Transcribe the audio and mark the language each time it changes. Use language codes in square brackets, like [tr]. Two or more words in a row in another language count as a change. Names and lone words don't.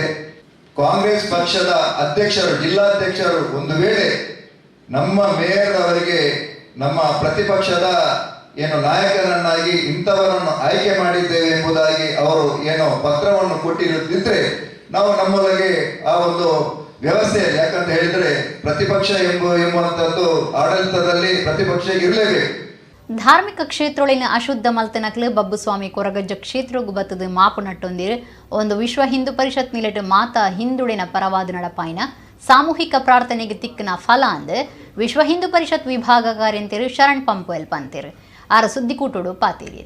[kn] ಕಾಂಗ್ರೆಸ್ ಪಕ್ಷದ ಅಧ್ಯಕ್ಷರು, ಜಿಲ್ಲಾಧ್ಯಕ್ಷರು ಒಂದು ವೇಳೆ ನಮ್ಮ ಮೇಯರ್ ಅವರಿಗೆ ನಮ್ಮ ಪ್ರತಿಪಕ್ಷದ ಏನು ನಾಯಕನನ್ನಾಗಿ ಇಂಥವರನ್ನು ಆಯ್ಕೆ ಮಾಡಿದ್ದೇವೆ ಎಂಬುದಾಗಿ ಅವರು ಏನೋ ಪತ್ರವನ್ನು ಕೊಟ್ಟಿರುತ್ತಿದ್ರೆ ನಾವು ನಮ್ಮೊಳಗೆ ಆ ಒಂದು ವ್ಯವಸ್ಥೆಯಲ್ಲಿ, ಯಾಕಂತ ಹೇಳಿದ್ರೆ ಪ್ರತಿಪಕ್ಷ ಎಂಬುವಂಥದ್ದು ಆಡಳಿತದಲ್ಲಿ ಪ್ರತಿಪಕ್ಷ ಇರಲೇಬೇಕು. [tcy] ಧಾರ್ಮಿಕ ಕ್ಷೇತ್ರೊಳಿನ ಅಶುದ್ಧ ಮಲ್ತನಕ್ಲು ಬಬ್ಬುಸ್ವಾಮಿ ಕೊರಗಜ್ಜ ಕ್ಷೇತ್ರಗೂ ಬತ್ತದು ಮಾಪು ನಟ್ಟೊಂದಿರು ಒಂದು ವಿಶ್ವ ಹಿಂದೂ ಪರಿಷತ್ ನಿಲೆಟ್ ಮಾತಾ ಹಿಂದುಳಿನ ಪರವಾದ ನಡಪಾಯಿನ ಸಾಮೂಹಿಕ ಪ್ರಾರ್ಥನೆಗೆ ತಿಕ್ಕನ ಫಲ ಅಂದು ವಿಶ್ವ ಹಿಂದೂ ಪರಿಷತ್ ವಿಭಾಗ ಕಾರ್ಯಂತಿರು ಶರಣ್ ಪಂಪುವೆಲ್ ಪಂತಿರು ಆರ ಸುದ್ದಿಕೂಟೋಡು ಪಾತೀರಿರು.